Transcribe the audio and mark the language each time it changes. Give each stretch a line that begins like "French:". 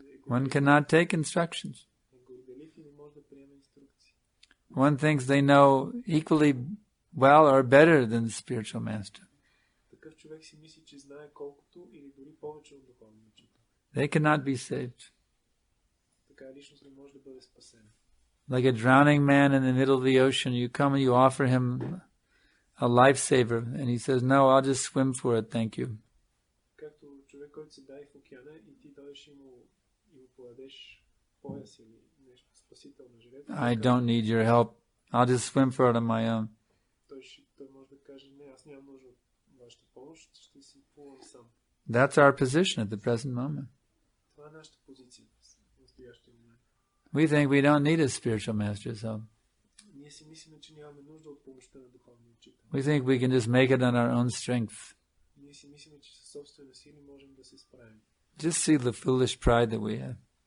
English: One cannot take instructions.
Bulgarian: е горделив и не може да приеме инструкции.
English: One thinks they know equally well or better than the spiritual master.
Bulgarian: Такъв човек си мисли, че знае колкото или дори повече от духовния учител.
English: They cannot be saved.
Bulgarian: Така личност не може да бъде спасена.
English: Like a drowning man in the middle of the ocean, you come and you offer him a lifesaver, and he says, "No, I'll just swim for it, thank you."
Bulgarian: Както човек, който се дай в океана и ти дойдеш и му подадеш пояс или нещо спасител на живота.
English: I don't need your help. I'll just swim for it on my own.
Bulgarian: Той може да каже, не, аз нямам нужда от вашата помощ, ще си плувам сам.
English: That's our position at the present moment.
Bulgarian: Това е нашата позиция в настоящия момент.
English: We think we don't need a spiritual master's help.
Bulgarian: Ние си мислим, че нямаме нужда от помощта на духовния учител.
English: We think we can just make it on our own strength.
Bulgarian: Ние си мислим, че със собствена сила можем да се справим.
English: Just see the foolish pride that we have.